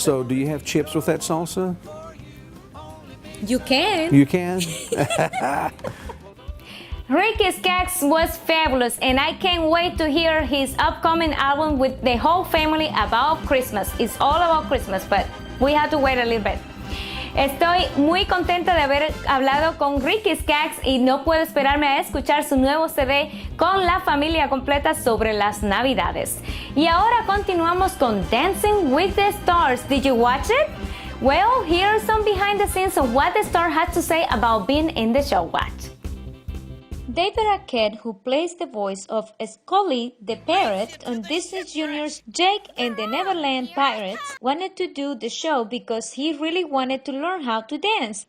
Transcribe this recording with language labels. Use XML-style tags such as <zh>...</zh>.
<en>So do you have chips with that salsa? You can. You can? Ricky Skaggs was fabulous, and I can't wait to hear his upcoming album with the whole family about Christmas. It's all about Christmas, but we have to wait a little bit.</en> <es>Estoy muy contenta de haber hablado con Ricky Skaggs y no puedo esperarme a escuchar su nuevo CD con la familia completa sobre las Navidades. Y ahora continuamos con Dancing with the Stars.</es> <en>Did you watch it? Well, here are some behind the scenes of what the star had to say about being in the show. Watch. David Arquette, who plays the voice of Scully the parrot on Disney Junior's Jake and the Neverland Pirates, wanted to do the show because he really wanted to learn how to dance.</en>